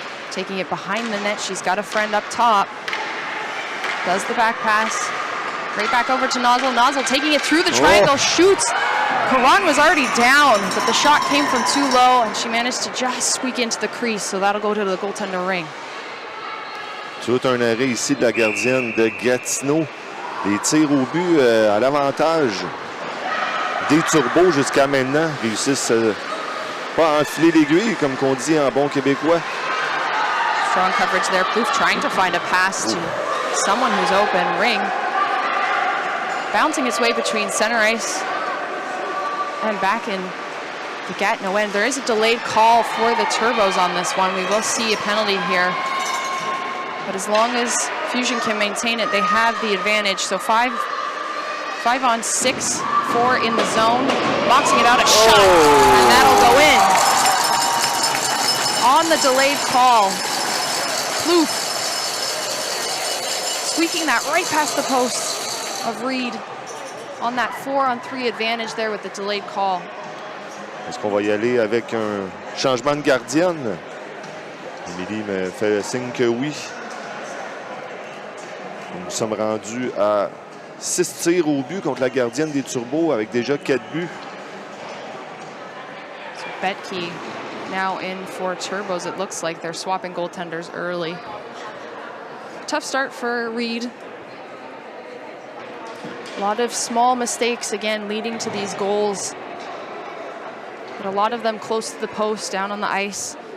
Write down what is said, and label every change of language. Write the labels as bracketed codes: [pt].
[en] taking it behind the net. She's got a friend up top. Does the back pass. Right back over to Nozzle. Nozzle taking it through the triangle, shoots. Karan was already down, but the shot came from too low, and she managed to just squeak into the crease, so that'll go to the goaltender ring. [fr] Tout un arrêt ici de la gardienne de Gatineau. Les tirs au but à l'avantage des Turbos jusqu'à maintenant réussissent pas à enfiler l'aiguille, comme qu'on dit en bon québécois. [en] Strong coverage there. Plouffe trying to find a pass to someone who's open. Ring bouncing its way between center ice and back in the Gatineau end. There is a delayed call for the Turbos on this one. We will see a penalty here. But as long as Fusion can maintain it, they have the advantage. So 5 on 6, 4 in the zone. Boxing it out, a shot, and that'll go in. On the delayed call, Plouffe squeaking that right past the post of Reed on that 4 on 3 advantage there with the delayed call. [fr] Est-ce qu'on va y aller avec un changement de gardienne? Émilie me fait le signe que oui. Nous sommes rendus à 6 tirs au but contre la gardienne des Turbos avec déjà 4 buts. [en] So Betke now in for Turbos. It looks like they're swapping goaltenders early. Tough start for Reed. A lot of small mistakes, again, leading to these goals. But a lot of them close to the post, down on the ice.